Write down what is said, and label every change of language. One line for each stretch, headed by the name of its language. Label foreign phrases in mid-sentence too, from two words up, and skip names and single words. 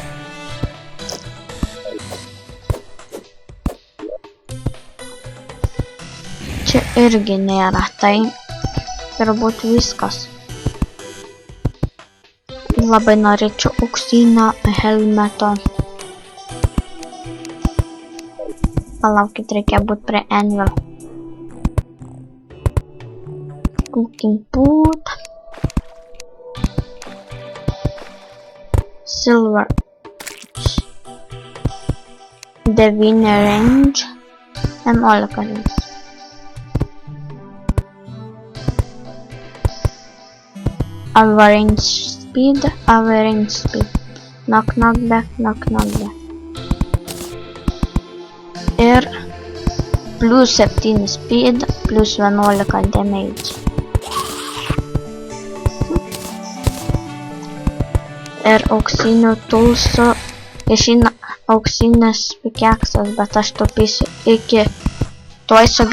Lithuanian: Čia irgi nėra, tai turbūt viskas. Labai norėčiau auksinio helmeto. Palaukit, reikia būt prie anvil.
English: Cooking pot. Silver. 9 range. 11 range. Average speed. Knock back. Ir plus 7 speed, plus 11 damage.
Lithuanian: Ir auksinių tulsų išeina auksinis pikeksas, bet aš taupysiu iki tuoj sugrįžti.